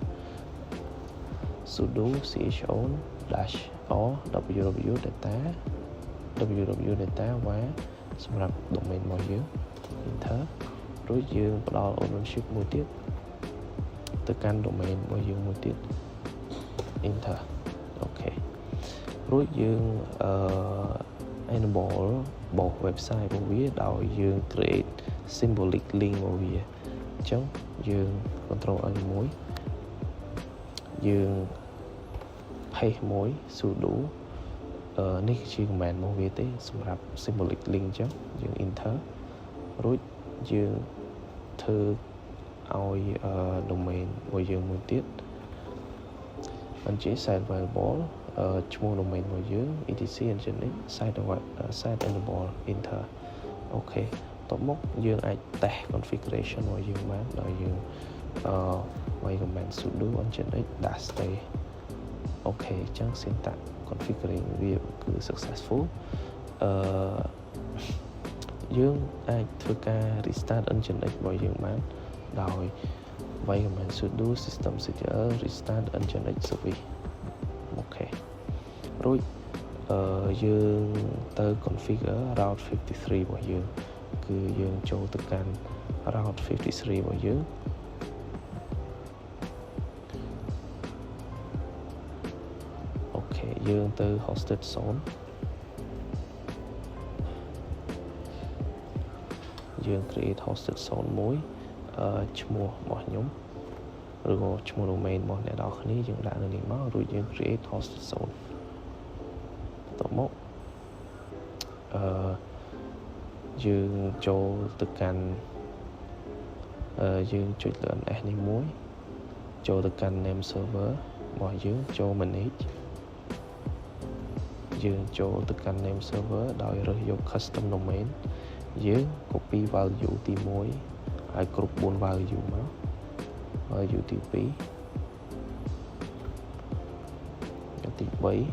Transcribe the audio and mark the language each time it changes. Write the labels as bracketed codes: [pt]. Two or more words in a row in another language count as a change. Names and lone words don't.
[en] sudo chown -r www.data var [km] សម្រាប់ domain របស់យើង enter រួចយើងផ្ដល់ ownership មួយទៀតទៅកាន់ domain របស់យើងមួយទៀត enter អូខេរួ ចយើងenable បោះ website របស់វាដោយយើង [en] create symbolic link [km] របស់វាអញ្ចឹងយើង [en] control N [km] មួយ យើង paste មួយ sudo នេះជា command របស់វាទេសម្រាប់ [en] symbolic link [km] អញ្ចឹងយើង enter រួចយើងធ្វើឲ្យ domain របស់យើងមួយទៀតបញ្ជា [en] site variable [km] ឈ្មោះ domain របស់យើង [en] etc nginx site enable enter [km] អូខេបន្ទាប់មកយើងអាចតេស្ត configuration របស់យើងបានដោយយើងវាយ [en] command sudo nginx -stay [km] អូខេអញ្ចឹង [en] syntax configuring [km] វាគឺ successful យើងអាចធ្វើការ [en] restart nginx [km] របស់យើងបានដោយវាយ [en] command sudo systemctl restart nginx service [km] អូខេរួចយើងទៅ [en] configure route 53 [km] របស់យើងគឺយើងចូលទៅកាន់ route 53របស់យើង អូខេយើងទៅ [en] hosted zone [km] យើង [en] create hosted zone [km] មួយឈ្មោះរបស់ខ្ញុំឬក៏ឈ្មោះ domain របស់អ្នកនរគ្នាយើងដាក់នៅនេះមករួចយើង [en] create hosted zone [km] បន្ទាប់មក យើងចូលទៅកាន់យើងចុចលើ ns នេះមួយចូលទៅកាន់ [en] name server [km] របស់យើងចូល manage យើងចូលទៅកាន់ [en] name server [km] ដោយរើសយក [en] custom domain [km] យើង [en] copy value [km] ទី1ឲ្យគ្រប់4 value មក value ទី2ទី3